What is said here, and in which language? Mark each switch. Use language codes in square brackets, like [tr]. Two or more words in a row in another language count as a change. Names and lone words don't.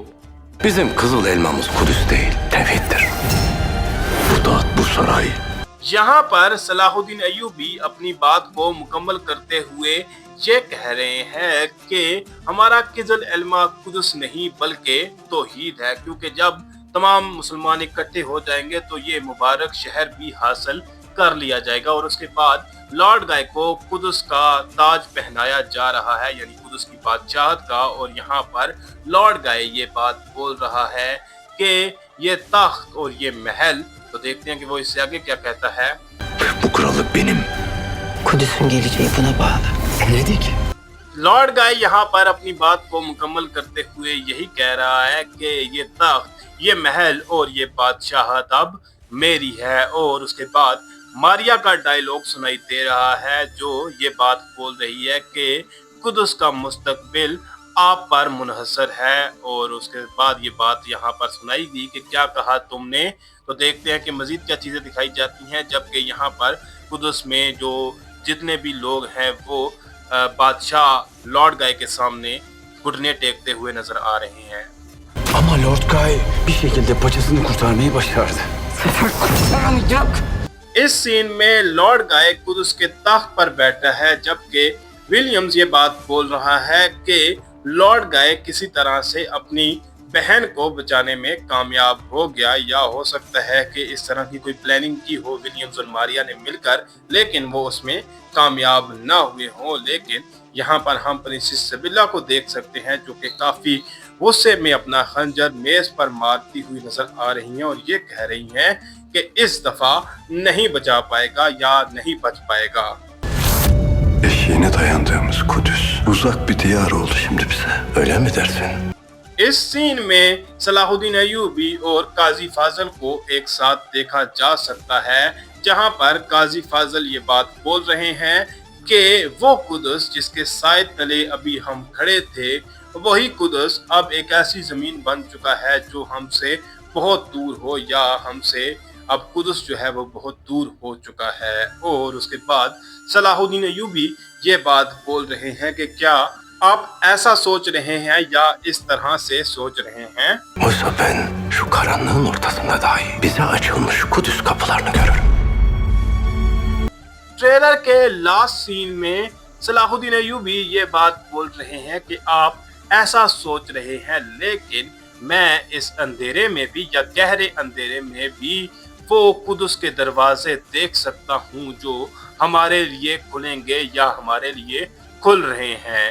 [tr] Bizim kızıl elmamız Kudüs değil, tevhiddir. Bu taht, bu saray. [hi] यहाँ पर सलाहुद्दीन अय्यूबी अपनी बात को मुकम्मल करते हुए ये कह रहे हैं कि हमारा किज़ल इल्मा कुदस नहीं बल्कि तौहीद है, क्योंकि जब तमाम मुसलमान इकट्ठे हो जाएंगे तो ये मुबारक शहर भी हासिल कर लिया जाएगा। और उसके बाद लॉर्ड गाय को कुदस का ताज पहनाया जा रहा है, यानी कुदस की बादशाहत का। और यहाँ पर लॉर्ड गाय ये बात बोल रहा है कि ये तख्त और ये महल, तो देखते हैं कि वो इससे आगे क्या कहता है। [tr] Bu kralı benim. Kudüs'ün geleceği buna bağlı. Ne dik? [hi] लॉर्ड गाय यहाँ पर अपनी बात को मुकम्मल करते हुए यही कह रहा है कि ये तख्त, ये महल और ये बादशाहत अब मेरी है। और उसके बाद मारिया का डायलॉग सुनाई दे रहा है, जो ये बात बोल रही है कि कुदस का मुस्तकबिल आप पर मुनहसर है। और उसके बाद ये बात यहाँ पर सुनाई दी कि क्या कहा तुमने। तो देखते हैं कि मजीद क्या चीज़ें दिखाई जाती हैं, जबकि यहाँ पर कुदस में जो जितने भी लोग हैं वो बादशाह लॉर्ड गाय के सामने घुटने टेकते हुए नजर आ रहे हैं। [tr] Ama Lord Guy bir şekilde paçasını kurtarmayı başardı. Sefer kurtaramayacak. [hi] इस सीन में लॉर्ड गाय कुदस के तख्त पर बैठा है, जबकि विलियम्स ये बात बोल रहा है कि लॉर्ड गाय किसी तरह से अपनी बहन को बचाने में कामयाब हो गया, या हो सकता है कि इस तरह की कोई प्लानिंग की हो विलियम्स और मारिया ने मिलकर, लेकिन वो उसमें कामयाब ना हुए हों। लेकिन यहाँ पर हम प्रिंसेस सिबिला को देख सकते हैं, जो कि काफ़ी गुस्से में अपना खंजर मेज पर मारती हुई नजर आ रही हैं और ये कह रही हैं कि इस दफ़ा नहीं बचा पाएगा या नहीं बच पाएगा। [tr] Eşiğine dayandığımız Kudüs uzak bir diyar oldu şimdi bize. Öyle mi dersin? [hi] इस सीन में सलाहुद्दीन अय्यूबी और काजी फाजल को एक साथ देखा जा सकता है, जहां पर काजी फाजल ये बात बोल रहे हैं कि वो कुदस जिसके साए तले अभी हम खड़े थे, वही कुदस अब एक ऐसी जमीन बन चुका है जो हमसे बहुत दूर हो, या हमसे अब कुदस जो है वो बहुत दूर हो चुका है। और उसके बाद सलाहुद्दीन अय्यूबी ये बात बोल रहे हैं कि क्या आप ऐसा सोच रहे हैं या इस तरह से सोच रहे हैं। [tr] Oysa ben şu karanlığın ortasında dahi bize açılmış Kudüs kapılarını görürüm. [hi] ट्रेलर के लास्ट सीन में सलाहुद्दीन अय्यूबी ये बात बोल रहे हैं कि आप ऐसा सोच रहे हैं, लेकिन मैं इस अंधेरे में भी या गहरे अंधेरे में भी वो कुदस के दरवाजे देख सकता हूँ जो हमारे लिए खुलेंगे या हमारे लिए खुल रहे हैं।